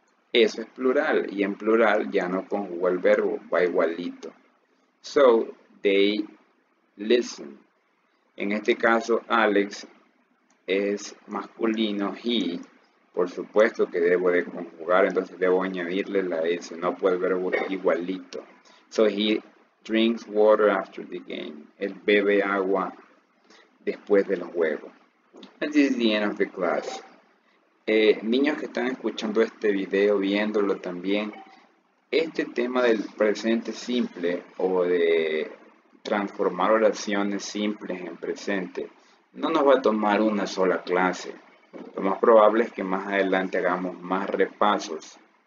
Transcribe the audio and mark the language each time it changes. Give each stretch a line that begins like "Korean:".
Spanish: Eso es plural. Y en plural ya no conjuga el verbo, va igualito.
English: So, they listen.
Spanish: En este caso, Alex es masculino, he. Por supuesto que debo de conjugar, entonces debo añadirle la S, no puede el verbo igualito.
English: So, he drinks water after the game.
Spanish: Él bebe agua después del juego.
English: And this is the end of the class.
Spanish: Niños que están escuchando este video, viéndolo también, este tema del presente simple o de transformar oraciones simples en presente no nos va a tomar una sola clase. Lo más probable es que más adelante hagamos más repasos.